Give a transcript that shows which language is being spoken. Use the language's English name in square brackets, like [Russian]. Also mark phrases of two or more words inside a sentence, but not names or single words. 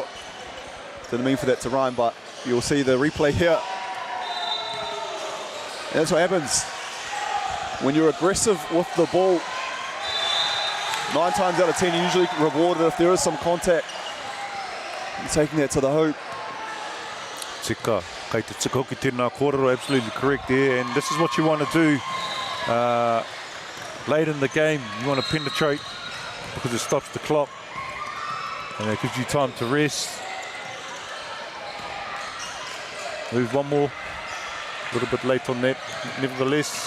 [English] Didn't mean for that to rhyme, but you'll see the replay here. And that's what happens when you're aggressive with the ball. 9 times out of 10, you're usually rewarded if there is some contact. You're taking that to the hoop. [Māori] Tika, kei te tika hoki tēnā kōrero, [English] absolutely correct there. And this is what you want to do late in the game. You want to penetrate because it stops the clock and it gives you time to rest. Move one more. A little bit late on that, nevertheless.